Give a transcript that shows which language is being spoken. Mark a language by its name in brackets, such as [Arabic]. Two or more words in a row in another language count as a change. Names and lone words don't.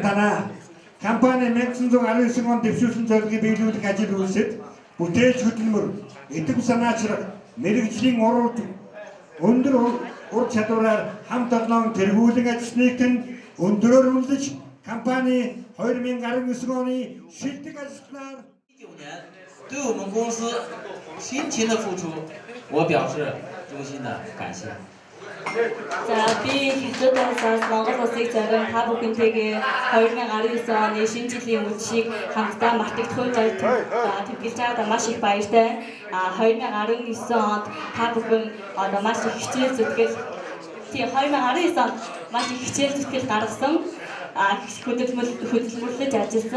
[Mongolian] танаа компани 1919 онд дэвшүүлсэн зорилгыг биелүүлэх ажил үйлсэд бүтээлч хөдөлмөр, идэв санаачрах, мэрэгжлийн өндөр ур чадвараар хамт олон тэргүүлэн ажилласныг нь өндөрөөр үнэлж компани 2019 оны шилдэг ажилтнаар [Chinese] 对我们公司辛勤的付出，我表示衷心的感谢。 [Mongolian] За би хэцүү тасаас Монгол улсыг зориулсан та бүхэнтэйгээ 2019 оны шинэ жилийн үдшийг хамтдаа мартагдахгүй тэмдэглэж байгаадаа маш их баяртай. 2019 онд та бүхэн одоо маш их хичээл зүтгэл 2019 онд маш их хичээл зүтгэл гаргасан хөдөлмөрлөж ажилласан.